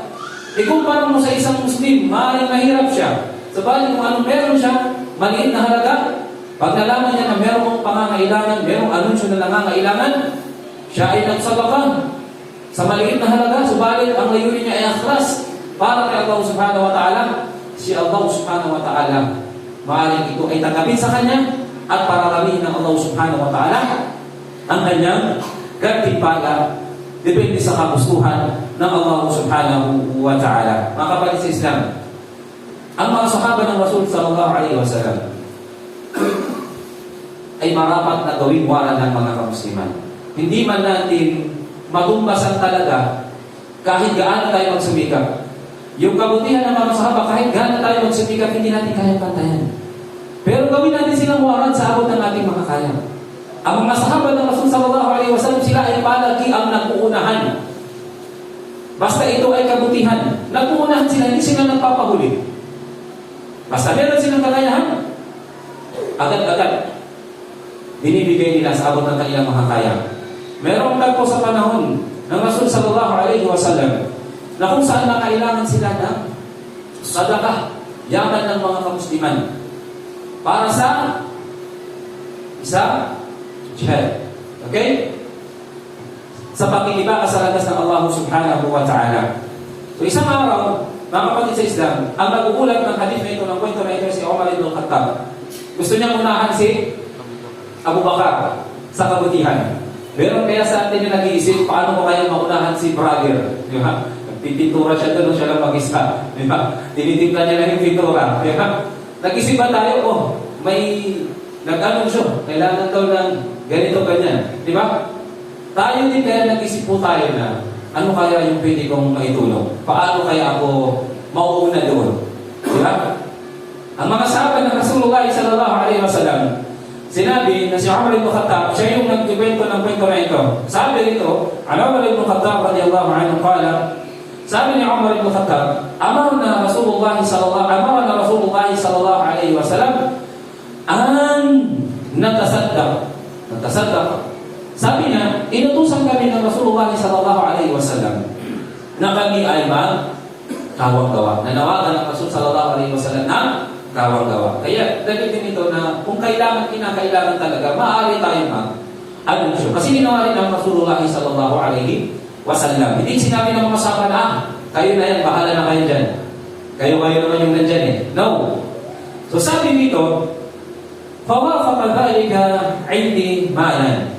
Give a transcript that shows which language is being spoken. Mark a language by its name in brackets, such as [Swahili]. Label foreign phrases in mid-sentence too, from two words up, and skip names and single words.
[Filipino] Ikumpara mo sa isang Muslim, maaaring mahirap siya. Sabalit kung anong meron siya, maliit na halaga, pag nalaman niya na merong pangangailangan, merong anunsyo na nangangailangan, siya ay nagsadaka sa maliit na halaga, subalit ang layunin niya ay akhlas para kay Allah [Arabic] سبحانه وتعالى. [Filipino] Si Allah [Arabic] سبحانه وتعالى, [Filipino] maaaring ito ay tanggapin sa kanya at pararamihin ng Allah [Arabic] سبحانه وتعالى [Filipino] ang kanyang gantimpala depende sa kagustuhan ng Allah [Arabic] سبحانه وتعالى. [Filipino] Mga kapatid sa Islam, ang mga sahaba ng Rasul [Arabic] صلى الله عليه وسلم [Filipino] ay marapat na gawing wala ng mga kamusliman. Hindi man natin matumbasan talaga kahit gaano tayo magsumikap. Yung kabutihan ng mga sahaba, kahit gaano tayo magsumikap, hindi natin kaya pantayan. Pero gawin natin silang waran sa abot ng ating makakaya. Ang mga sahaba ng Rasul [Arabic] صلى الله عليه وسلم, [Filipino] sila ay palagi ang nag-uunahan. Basta ito ay kabutihan. Nag-uunahan sila, hindi sila nagpapahuli. Basta meron silang kakayahan, agad-agad binibigay nila sa abot ng kanilang makakaya. Merong tagpo sa panahon ng Rasul [Arabic] صلى الله عليه وسلم [Filipino] na kung saan nakailangan sila ng sadaka, yaman ng mga kamusliman para sa jihad. Okay? Sa pakikibaka sa landas ng Allah [Arabic] سبحانه وتعالى. [Filipino] So isang araw, mga kapatid sa Islam, ang nag-uulat ng hadith na ito, ng kwento na ito si Umar ibn Khattab. Gusto niyang unahan si Abu Bakar sa kabutihan. Pero kaya sa atin yung nag-iisip, paano mo kaya maunahan si brother? Di ba? Nagpipintura siya doon, siya lang mag-isa. Di ba? Tinitimpla niya lang yung pintura. Di ba? Nag-isip ba tayo, may nag-anunsyo, kailangan daw ng ganito, ganyan. Di ba? Tayo din kaya nag-isip po tayo na, ano kaya yung pwede kong maitulong? Paano kaya ako mauuna doon? Di ba? Ang mga sahabat ng [Arabic] رسول الله صلى الله عليه وسلم, [Filipino] sinabi na si Umar ibn Khattab, siya yung nagkikwento ng kwento na ito. Sabi nito, [Arabic] Umar ibn Khattab رضي الله عنه قال, [Filipino] sabi ni [Arabic] Umar ibn Khattab, أمرنا رسول الله صلى الله عليه وسلم أن نتصدق. [Filipino] Sabi niya, inutusan kami ng [Arabic] رسول الله صلى الله عليه وسلم [Filipino] na kami ay magkawang-gawa. Nanawagan ng Rasul [Arabic] صلى الله عليه وسلم [Filipino] na kawang-gawa. Kaya dahil din ito na kung kinakailangan talaga, maaari tayo mag-anunsyo. Kasi ginawa rin ng [Arabic] رسول الله صلى الله عليه وسلم. [Filipino] Hindi sinabi ng mga sahaba na, kayo na yan, bahala na kayo dyan. Kayo naman yung nandyan eh. No. So sabi dito, [Arabic] فَوَافَقَ ذَلِكَ عِنْدِي مَالًا.